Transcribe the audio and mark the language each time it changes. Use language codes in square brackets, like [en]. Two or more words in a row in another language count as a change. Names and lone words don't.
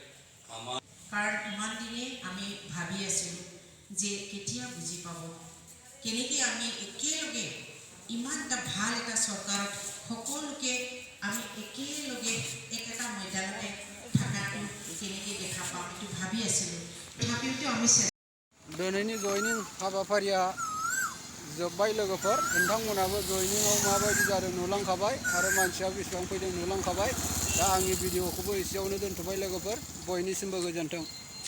[as] কাৰণ ইমান দিনে আমি ভাবি আছিলোঁ যে কেতিয়া বুজি পাব কেনেকৈ আমি একেলগে ইমান এটা ভাল এটা চৰকাৰত সকলোকে আমি একেলগে একেটা ময়দানতে থকাটো কেনেকৈ দেখা পাম এইটো ভাবি আছিলোঁ তথাপিওতো আমি [brx] दिनैनि जयनिं हाबाफारिया जोब्बाय लोगोफोर नोंथांमोनाबो जयनिंआव माबायदि जादों नुलांखाबाय आरो मानसिया बेसेबां फैदों नुलांखाबाय दा आंनि भिडिअखौबो एसेयावनो दोनथ'बाय लोगोफोर बयनिसिमबो गोजोन्थों।